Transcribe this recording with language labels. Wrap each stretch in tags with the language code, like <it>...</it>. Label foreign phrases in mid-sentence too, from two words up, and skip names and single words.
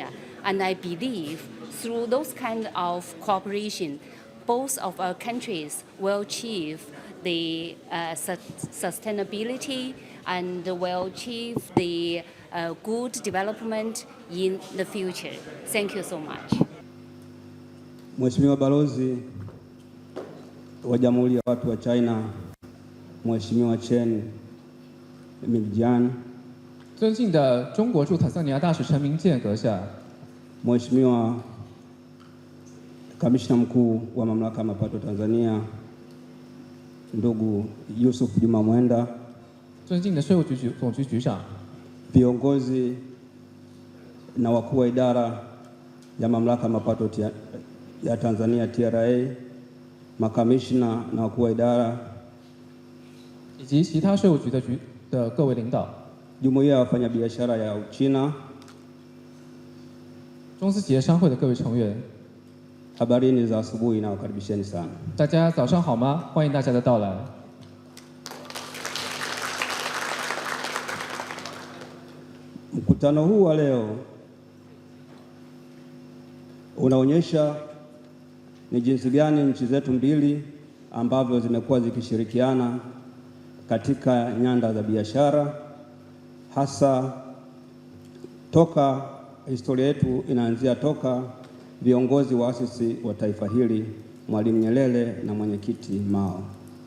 <en>And I believe through those kind of cooperation, both of our countries will achieve the sustainability and will achieve the good development in the future. Thank you so much.</en> <sw>Mheshimiwa Balozi wa Jamhuri ya Watu wa China, Mheshimiwa Chen Mingjian.</sw> <zh>尊敬的中国驻坦桑尼亚大使陈明健阁下，</zh> <sw>Mheshimiwa Kamishna Mkuu wa Mamlaka ya Mapato Tanzania, ndugu Yusuf Juma Mwenda,</sw> <zh>尊敬的税务局总局局长，</zh> <sw>viongozi na wakuu wa idara ya Mamlaka ya Mapato ya Tanzania TRA, makamishna na wakuu wa idara,</sw> <zh>以及其他税务局的各位领导，</zh> <sw>Jumuiya ya Wafanyabiashara ya Uchina,</sw> <zh>中资企业商会的各位成员，</zh> <sw>habarini za asubuhi na wakaribisheni sana.</sw> <zh>大家早上好吗？欢迎大家的到来。</zh> <sw>Mkutano huu wa leo unaonyesha ni jinsi gani nchi zetu mbili ambavyo zimekuwa zikishirikiana katika nyanda za biashara, hasa toka historia yetu inaanzia toka viongozi waasisi wa taifa hili Mwalimu Nyerere na mwenyekiti Mao.</sw>